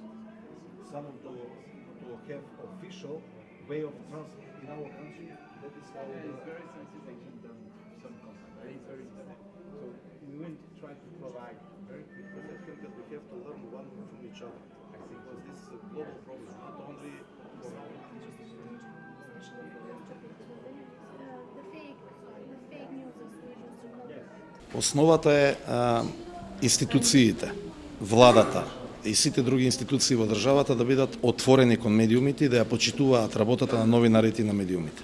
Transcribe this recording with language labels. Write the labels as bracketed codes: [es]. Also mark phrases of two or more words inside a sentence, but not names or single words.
[en] Some of them to have official way of transport in our country. That is how It's very sensitive than some content. It's very sensitive. So we will try to provide very quick. But I think that we have to learn one from each other. I think because this is a global problem, not only for our [mk] Основата е институциите, владата и сите други институции во државата да бидат отворени кон медиумите и да ја почитуваат работата на новинарите и на медиумите.